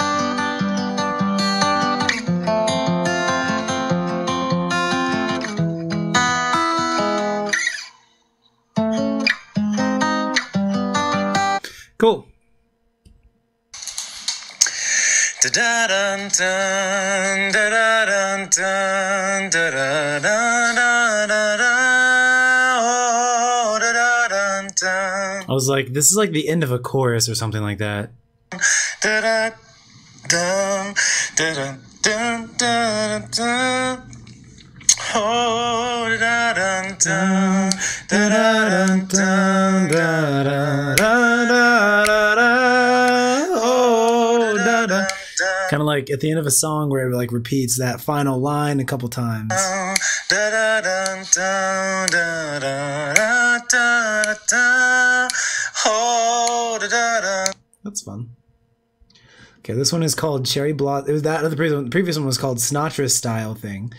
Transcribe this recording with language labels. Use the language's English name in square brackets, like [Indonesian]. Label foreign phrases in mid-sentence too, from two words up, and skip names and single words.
[English] Cool. Da da dun dun da da dun dun da da da da da da oh da da dun dun. I was like, this is like the end of a chorus or something like that. Da da dun da da dun dun dun. Oh da da dun dun da da dun dun da da da da da. Oh da da. Kind of like at the end of a song where it like repeats that final line a couple times. That's fun. Okay, this one is called Cherry Blossom. It was that other previous one was called Sinatra Style Thing.